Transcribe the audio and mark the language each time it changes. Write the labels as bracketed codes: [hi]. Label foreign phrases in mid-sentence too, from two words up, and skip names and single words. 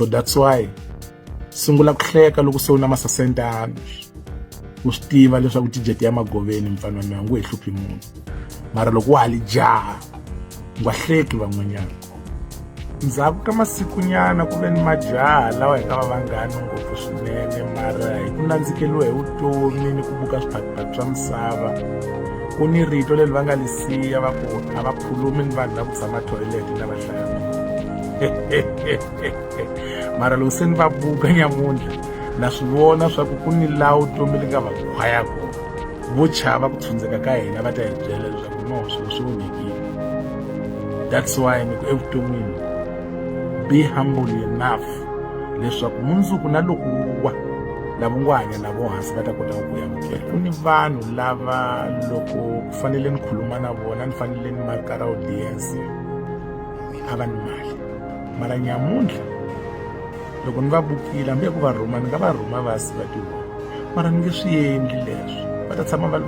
[en] that's why [ts] sungula ku hleka loko se u na masasentana u swi tiva leswaku tijeti ya magoveni mfana mina ngu hi hluphi munhu mara loko wa hali jaha u nga hleki van'wanyana ndzhaku ka masiku nyana ku ve ni majaha lawa hi nga va vanghani ngopfu swinene mara hi ku nandzikeliwa hi vutomi ni ku buka swiphakiphaki swa misava ku ni rito leri va nga lisiya va ku a va khulumi ni vanhu lava ku tshama toilet na vahlaya mara loko se ni va buka nyamuntlha na swi vona swa ku ni laha vutomi li nga va khwaya kona vo chava ku tshundzeka ka hina va ta hi byela leswaku no swilo swi vumekile [en] that's why [ts] ni ku evuton'wini [en] be humble enough [ts] leswaku mundzuku na loko wa lava ngo hanya na vo hansi va ta kota ku yamukela ku ni vanhu lava loko ku fanele ni khuluma na vona ni fanele ni markara audience a va ni mali mara nyamuntlha loko ni va bukile hambi ku va rhuma ni nga va rhuma va si va tivona mara ni nge swi endli leswi va ta tshama va ri